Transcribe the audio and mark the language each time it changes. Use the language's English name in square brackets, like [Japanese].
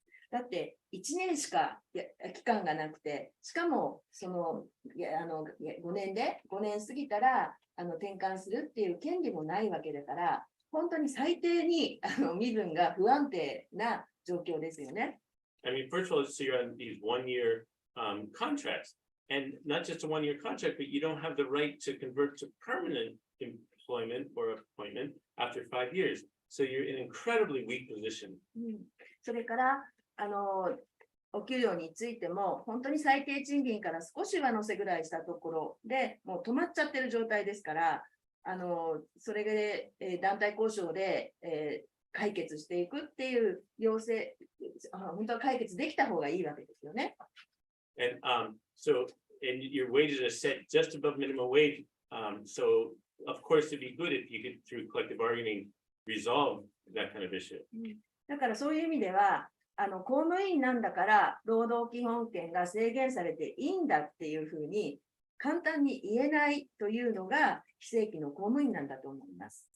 [Japanese] だって1年しか期間がなくて、しかもその5年過ぎたら転換するっていう権利もないわけだから、本当に最低に身分が不安定な状況ですよね。 [English] I mean, first of all, so you're on these one-year contracts, and not just a one-year contract, but you don't have the right to convert to permanent employment or appointment after 5 years. So you're in an incredibly weak position. [Japanese] それからお給料についても本当に最低賃金から少し上乗せぐらいしたところでもう止まっちゃってる状態ですからそれで、団体交渉で、解決していくっていう要請本当は解決できた方がいいわけですよね。 [English] And your wages are set just above minimum wage. So of course it'd be good if you could through collective bargaining resolve that kind of issue. [Japanese] だからそういう意味では公務員なんだから労働基本権が制限されていいんだっていうふうに簡単に言えないというのが非正規の公務員なんだと思います。